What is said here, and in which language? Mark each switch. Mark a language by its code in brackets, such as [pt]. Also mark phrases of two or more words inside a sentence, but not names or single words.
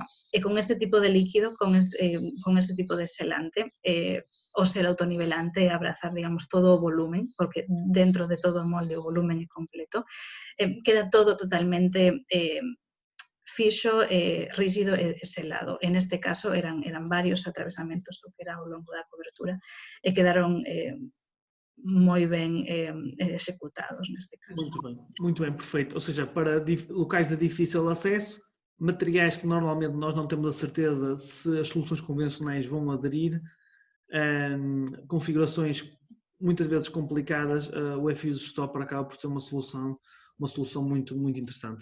[gl] E con este tipo de líquido, con este tipo de selante, o ser autonivelante e abrazar, digamos, todo o volumen, porque dentro de todo o molde o volumen é completo, queda todo totalmente fixo, rígido e selado. En este caso eran varios atravesamentos o que era ao longo da cobertura e quedaron moi ben executados neste caso. [pt] Muito bem, perfeito. Ou seja, para locais de difícil acesso, materiais que normalmente nós não temos a certeza se as soluções convencionais vão aderir, configurações muitas vezes complicadas, o FX Stopper acaba por ser uma solução muito, muito interessante.